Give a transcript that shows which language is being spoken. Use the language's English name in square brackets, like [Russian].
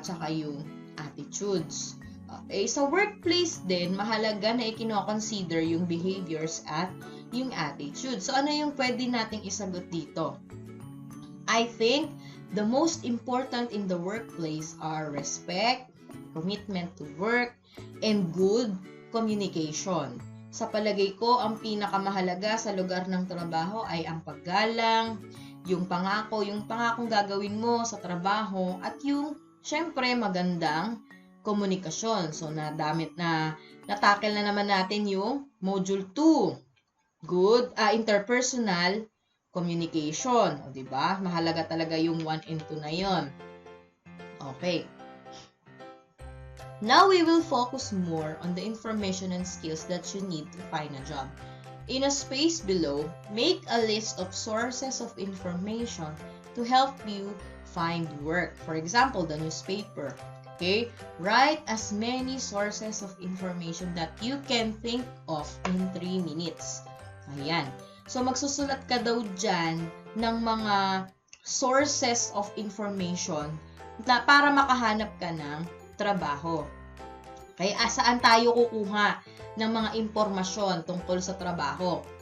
[Filipino] At saka yung attitudes. Okay, sa workplace din, mahalaga na i-consider yung behaviors at yung attitude. So, ano yung pwede nating isagot dito? [English] I think the most important in the workplace are respect, commitment to work, and good communication. [Filipino] Sa palagay ko, ang pinakamahalaga sa lugar ng trabaho ay ang paggalang, yung pangakong gagawin mo sa trabaho, at yung, syempre, magandang komunikasyon. So, natakil na naman natin yung module 2. [English] Good, interpersonal communication. [Filipino] O, diba? Mahalaga talaga yung 1 and 2 na yon. Okay. [English] Now, we will focus more on the information and skills that you need to find a job. In a space below, make a list of sources of information to help you find work. For example, the newspaper. Okay? Write as many sources of information that you can think of in 3 minutes. [Filipino] Ayan. So, magsusulat ka daw dyan ng mga [English] sources of information [Filipino] na para makahanap ka ng trabaho. Okay? Saan tayo kukuha ng mga impormasyon tungkol sa trabaho?